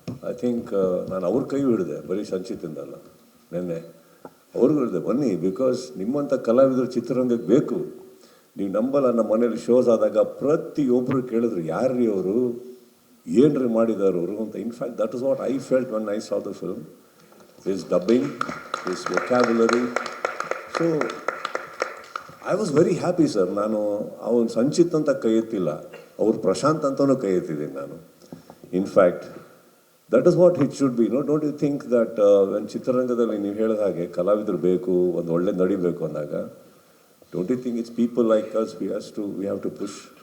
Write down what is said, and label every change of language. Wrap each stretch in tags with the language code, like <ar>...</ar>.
<en>I think</en> <kn>ನಾನು ಅವ್ರ ಕೈ ಹಿಡಿದೆ, ಬರೀ ಸಂಚಿತಿಂದಲ್ಲ, ನೆನ್ನೆ ಅವ್ರಿಗೂ ಹೇಳಿದೆ ಬನ್ನಿ, ಬಿಕಾಸ್ ನಿಮ್ಮಂಥ ಕಲಾವಿದರು ಚಿತ್ರರಂಗಕ್ಕೆ ಬೇಕು. ನೀವು ನಂಬಲ್ಲ, ನಮ್ಮ ಮನೇಲಿ ಶೋಸ್ ಆದಾಗ ಪ್ರತಿಯೊಬ್ಬರು ಕೇಳಿದ್ರು, ಯಾರ್ರೀ ಅವರು, ಏನ್ರಿ ಮಾಡಿದಾರೆ ಅವರು ಅಂತ.</kn> <en>In fact that is what I felt when I saw the film. His dubbing, his vocabulary. So, I was very happy, sir.</en> <kn>ನಾನು ಅವನು ಸಂಚಿತ್ ಅಂತ ಕೈ ಎತ್ತಿಲ್ಲ, ಅವ್ರು ಪ್ರಶಾಂತ್ ಅಂತಲೂ ಕೈ ಎತ್ತಿದ್ದೀನಿ ನಾನು.</kn> <en>In fact that is what it should be. Don't you think that when</en> <kn>ಚಿತ್ರರಂಗದಲ್ಲಿ ನೀವು ಹೇಳಿದ ಹಾಗೆ ಕಲಾವಿದರು ಬೇಕು, ಒಂದು ಒಳ್ಳೆ ನಡಿಬೇಕು ಅಂದಾಗ,</kn> <en>Don't you think it's people like us we have to push.</en>